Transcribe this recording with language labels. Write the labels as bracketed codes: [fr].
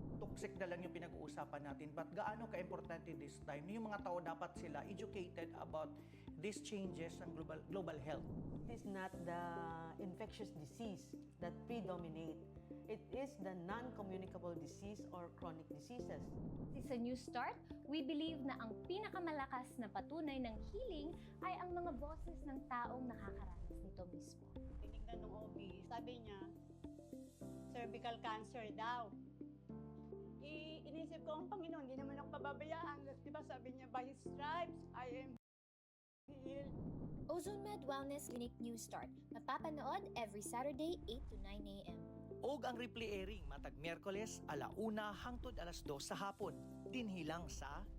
[tl] Toxic na lang yung pinag-uusapan natin, but gaano ka-importante [en] this time? [tl] Yung mga tao dapat sila [en] educated about these changes [tl] ng global health. [en] It is not the infectious disease that predominate. It is the non-communicable disease or chronic diseases. [tl] Sa New Start, [en] we believe [tl] na ang pinakamalakas na patunay ng healing ay ang mga boses ng taong nakakaranas nito mismo. Tinignan ng OB, sabi niya, cervical cancer daw. Inisip ko, ang Panginoon, hindi naman ako pababayaan. Diba sabi niya, [en] by His stripes, I am healed. [tl] Ozone Med Wellness Clinic New Start. Mapapanood [en] every Saturday, 8 to 9 a.m. [ceb] Og ang replay airing matag Miyerkules 1:00 hangtod 2:00 sa hapon dinhilang sa